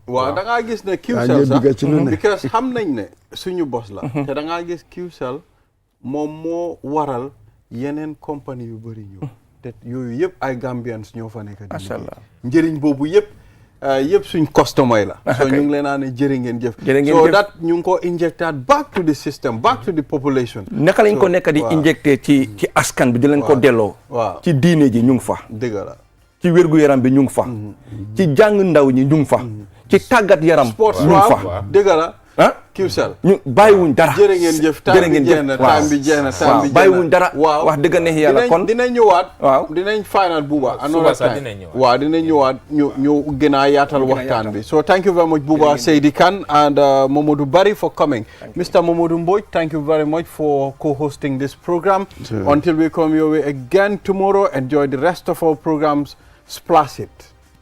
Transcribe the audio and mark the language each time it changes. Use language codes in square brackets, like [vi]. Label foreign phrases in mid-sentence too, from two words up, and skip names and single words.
[wo] waaw da ngaa gis ne Qcell sax because xam nañ ne suñu bos la te da ngaa gis Qcell moom moo waral yeneen compagnie yu bëri ñëw te yooyu yëpp ay Gambians ñoo fa nekk [ar] ما شاء الله [wo] njëriñ boobu yëpp suñ customer la so ñu ngi leen a ne jërë ngeen jëf [en] so that [wo] ñu ngi ko injectaat [en] back to the system back to the population [wo] naka lañ ko nekk di injecté ci askan bi di leen ko delloo ci diine ji ñu ngi fa dëgg la ci wér-gu-yaram bi ñu ngi fa ci jàng ndaw ñi ñu ngi fa ci tàggat yaram sports ñu ngi fa dëgg la Qcell ñu bàyyiwuñ dara jërë ngeen jëf time bi jeex na bàyyiwuñ dara wax dëgg neex yàlla kon dinañ ñëwaat dinañ final Buuba [en] another time [wo] waaw dinañ ñëwaat ñu gën a yaatal waxtaan bi so [en] thank you very much Buuba Seydi Kane and Momodou Barry for coming Mr. Momodou Mbodj thank you very much for co-hosting this program until we come your way again tomorrow enjoy the rest of our programs. Splash it.